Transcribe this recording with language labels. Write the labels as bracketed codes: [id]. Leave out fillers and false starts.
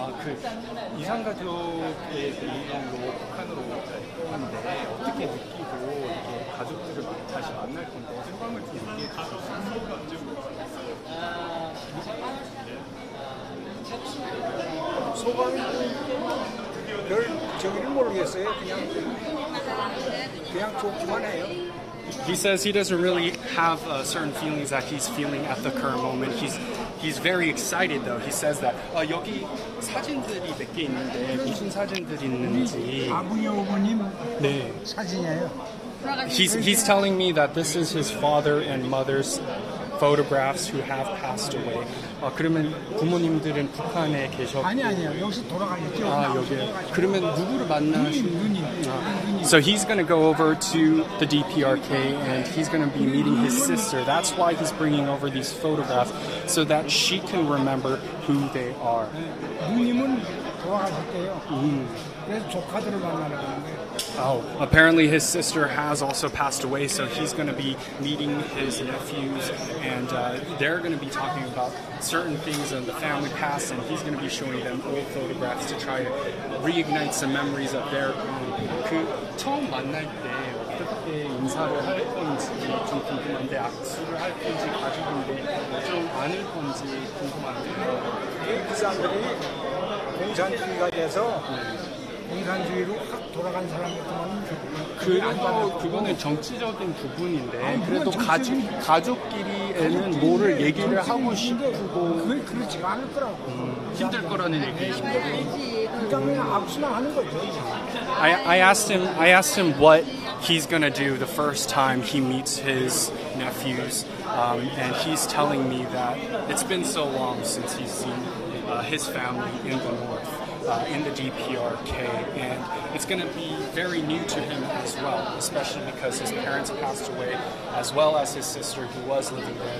[ko] 그 이산가족의 일로 북한으로 왔는데 어떻게 느끼고 이렇게 가족들을 다시 만날 건데 소감을 좀 얘기해 주세요. 소감이 별 저기를 모르겠어요. 그냥 좋기만 해요. [en] He says he doesn't really have certain feelings that he's feeling at the current moment. He's very excited though. He says that [ko] 여기 사진들이 몇 개 있는데 무슨 사진들이 있는지. 아버님, 어머님 네. 사진이에요. [en] He's telling me that this is his father and mother's photographs who have passed away. [ko] 그러면 부모님들은 북한에 계셨고. 아니요. 여기서 돌아가셨죠. 여기. 그러면 누구를 누님. [en] So he's going to go over to the DPRK and he's going to be meeting his sister. That's why he's bringing over these photographs so that she can remember who they are. [ko] 누님은 돌아가셨대요. 그래서 조카들을 만나러 가는데. [en] Apparently his sister has also passed away, so he's going to be meeting his nephews, and they're going to be talking about certain things in the family past, and he's going to be showing them old photographs to try to reignite some memories of their own. [ko] 처음 만날 때 어떻게 인사를 할 건지 좀 궁금한데, 악수를 할 건지, 가족인데 좀 안을 건지 궁금한데요. 그 사람들이 공산주의가 돼서 공산주의로 확 돌아간 사람들만 그래도 그거는 정치적인 부분인데 그래도 가족끼리에는 뭐를 얘기를 하고 싶고 그렇지가 않을 거라고. 힘들 거라는 얘기죠. 그러니까 그냥 악수만 하는 거죠. [en] I asked him what he's gonna do the first time he meets his nephews, and he's telling me that it's been so long since he's seen his family in the north. In the DPRK, and it's going to be very new to him as well, especially because his parents passed away, as well as his sister who was living there.